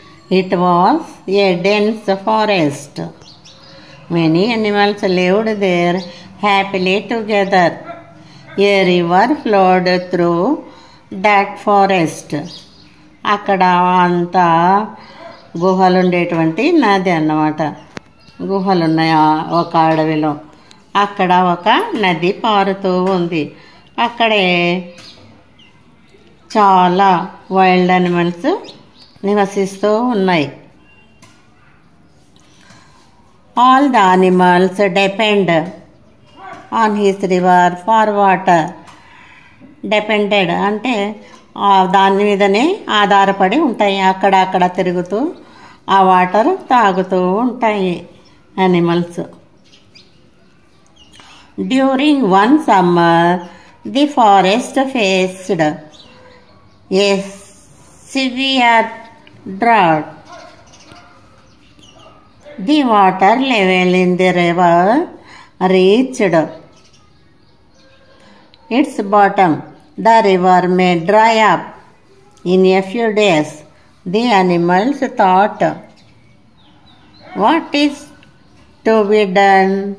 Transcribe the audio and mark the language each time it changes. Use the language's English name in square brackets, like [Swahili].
[English] It was a dense forest. Many animals lived there happily together. A river flowed through that forest. [Telugu] అక్కడ అంతా గుహలు ఉండేటువంటి నది అన్నమాట. గుహలు ఉన్నాయి ఒక అడవిలో. అక్కడ ఒక నది పారుతూ ఉంది. అక్కడే చాలా వైల్డ్ అనిమల్స్ నివసిస్తూ ఉన్నాయి. [English] All the animals depend on his river for water. [Telugu] Depended అంటే దాని మీదనే ఆధారపడి ఉంటాయి. అక్కడ తిరుగుతూ ఆ వాటర్ తాగుతూ ఉంటాయి animals. [English] During one summer the forest faced a severe drought. The water level in the river reached its bottom. The river may dry up in a few days. The animals thought, what is to be done?